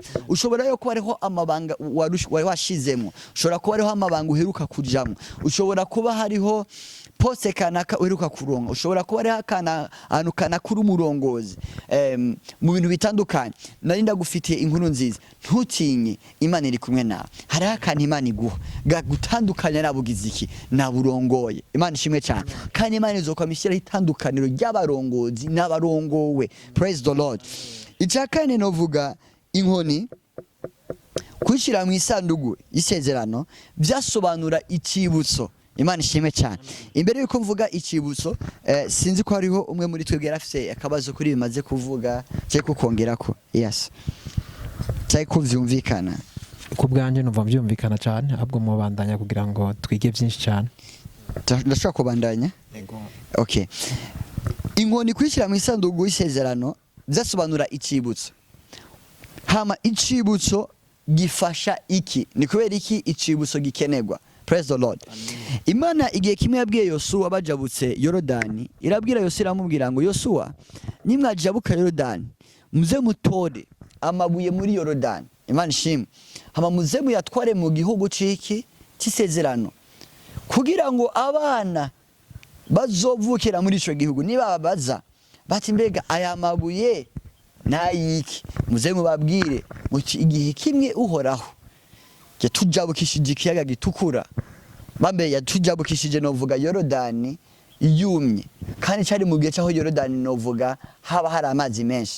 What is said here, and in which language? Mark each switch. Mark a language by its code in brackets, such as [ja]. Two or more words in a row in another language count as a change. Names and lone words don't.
[rn] Ushobora yo kuba ariho amabanga wari washizemo, ushobora kuba ariho amabanga uheruka kujamo, ushobora kuba hariho poste kanaka uheruka kuronka, ushobora kuba ariho akantu kanakuru umurongozi mu bintu bitandukanye. Nari ndagufitiye inkuru nziza, ntutinye, Imana iri kumwe nawe. Hari akantu Imana iguha gutandukanya nabugize iki naburongoye. Imana ishimwe cyane. Kandi Imana izokwamishyira itandukaniro ry'abarongozi n'abarongowe. [en] Praise the Lord. [rn] Icyakane novuga inkoni kwishira mu isandugu y'isezerano byasobanura ikibutso. Imana ishimwe cyane. Imbere yuko mvuga ikibutso, sinzi ko hariho umwe muri twebwe yarafise akabazo kuri bimaze kuvuga cyo kukongera ko. Yes. Cyo kuvyumvikana. Ku bwanjye numva byumvikana cyane, ahubwo mubandanya kugira ngo twige byinshi cyane. Ndashaka kubandanya? Yego. Okay. Inkoni kwishira mu isandugu y'isezerano byasobanura ikibutso. Hama ikibutso gifasha iki? Ni kubera iki ikibutso gikenerwa? [en] Praise the Lord. [rn] Amen. Imana igihe kimwe yabwiye Yosuwa bajabutse Yorodani, irabwira Yosuwa iramubwira ngo Yosuwa, nimwajabuka Yorodani, muze mutore amabuye muri Yorodani. Imana ishimwe. Hama muze muyatware mu gihugu ciki cy'isezerano, kugira ngo abana bazovukira muri ico gihugu niba baza bati mbega aya mabuye nayiki, muze mubabwire muti igihe kimwe uhoraho yatujabukishije ikiyaga gitukura, bambe yatujabukishije novuga Yorodani yumye, kandi cyari mu gihe cyaho Yorodani novuga haba hari amazi menshi.